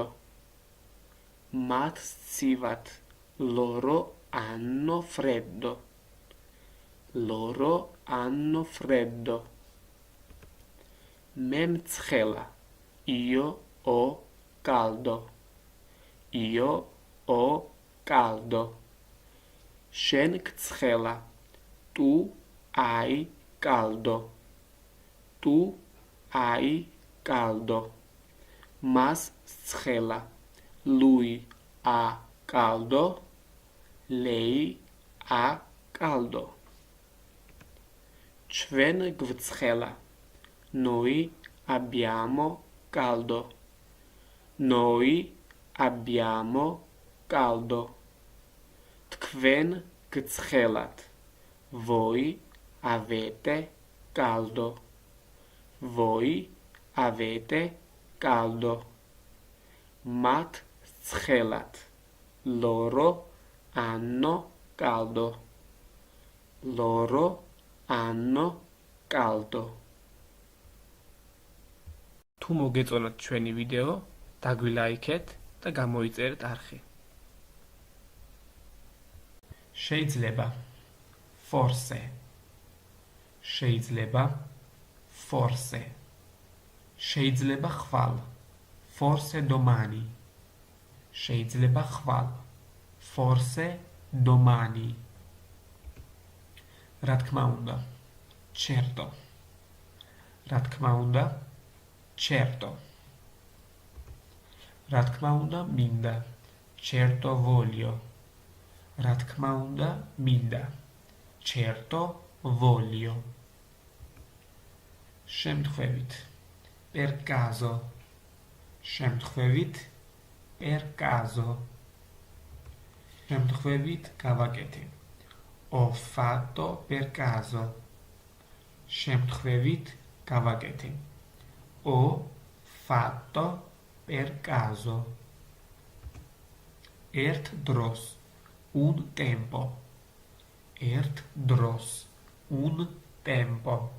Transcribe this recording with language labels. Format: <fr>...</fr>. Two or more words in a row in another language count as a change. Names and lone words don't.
<ka>მათ სცივათ.</ka> <it>Loro hanno freddo. Loro hanno freddo.</it> <ka>მე მცხელა.</ka> <it>Io ho caldo. Io ho caldo.</it> <ka>შენ გცხელა.</ka> <it>Tu hai caldo. Tu hai caldo.</it> <ka>მას სცხელა.</ka> <it>Lui ha caldo. Lei ha caldo.</it> <ka>ჩვენ გვცხელა.</ka> <it>Noi abbiamo caldo. Noi abbiamo caldo.</it> <ka>თქვენ გცხელათ.</ka> <it>Voi avete caldo. Voi avete caldo.</it> <ka>მათ ცხელათ.</ka> <it>Loro hanno caldo. Loro hanno caldo.</it> <ka>თუ მოგეწონათ ჩვენი ვიდეო, დაგვილაიქეთ და გამოიწერეთ არხი. შეიძლება. Forse. შეიძლება. Forse. შეიძლება ხვალ.</ka> <it>Forse domani.</it> <ka>შეიძლება ხვალ.</ka> <it>Forse domani.</it> <ka>რა თქმა უნდა. Certo. რა თქმა უნდა. Certo. რა თქმა უნდა მინდა.</ka> <it>Certo voglio.</it> <ka>რა თქმა უნდა მინდა.</ka> <it>Certo voglio. შემთხვევით. Per caso. შემთხვევით. Per caso.</it> <ka>შემთხვევით გავაკეთე.</ka> <it>Ho fatto per caso.</it> <ka>შემთხვევით გავაკეთე.</ka> <it>Ho fatto per caso.</it> <ka>ერთ დროს.</ka> <it>Un tempo.</it> <ka>ერთ დროს.</ka> <it>Un tempo.</it>